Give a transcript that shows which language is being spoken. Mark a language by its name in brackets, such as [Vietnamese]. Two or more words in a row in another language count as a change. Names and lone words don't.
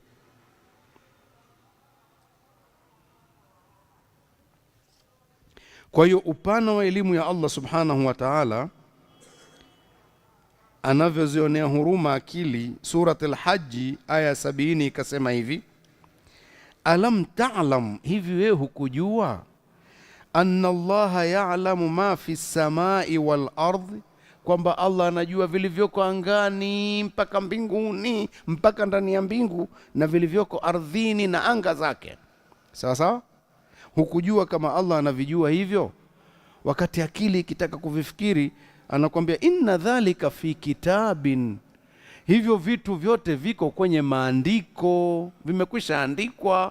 [Swahili] Kwa hiyo upana wa elimu ya Allah [Arabic] سبحانه وتعالى, [Swahili] anavyozionea huruma akili. Surat al-Hajj aya 70 ikasema hivi: [Arabic] ألم تعلم, [Swahili] hivi wewe hukujua, [Arabic] أن الله يعلم ما في السماء والأرض, [Swahili] kwamba Allah anajua vilivyoko angani mpaka mbinguni, mpaka ndani ya mbingu, na vilivyoko ardhini na anga zake. Sawa sawa? Hukujua kama Allah anavijua hivyo? Wakati akili ikitaka kuvifikiri, anakuambia [Arabic] إن ذلك في كتاب, [Swahili] hivyo vitu vyote viko kwenye maandiko, vimekwisha andikwa.